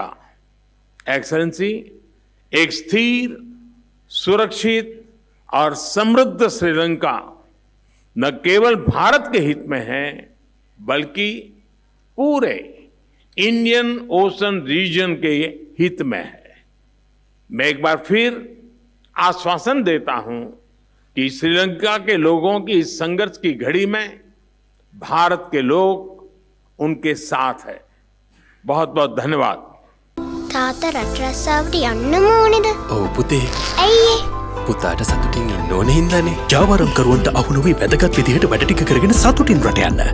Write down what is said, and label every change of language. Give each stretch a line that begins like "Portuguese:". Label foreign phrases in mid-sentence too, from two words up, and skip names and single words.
Hindi: एक्सेलेंसी, एक स्थिर, सुरक्षित और समृद्ध श्रीलंका न केवल भारत के हित में है, बल्कि पूरे इंडियन ओशन रीजन के हित में है। मैं एक बार फिर आश्वासन देता हूं कि श्रीलंका के लोगों की इस संघर्ष की घड़ी में भारत के लोग उनके साथ है। बहुत बहुत धन्यवाद।
Sinhala: තාත්තා රට රස්සාවට යන්නම ඕනේද? ඔව් පුතේ. ඇයි ඒ? පුතාට සතුටින් ඉන්න ඕනේ හින්දානේ. ජාවාරම්කරුවන්ට අහු නොවි වැදගත් විදිහට වැඩ ටික කරගෙන සතුටින් රට යන්න.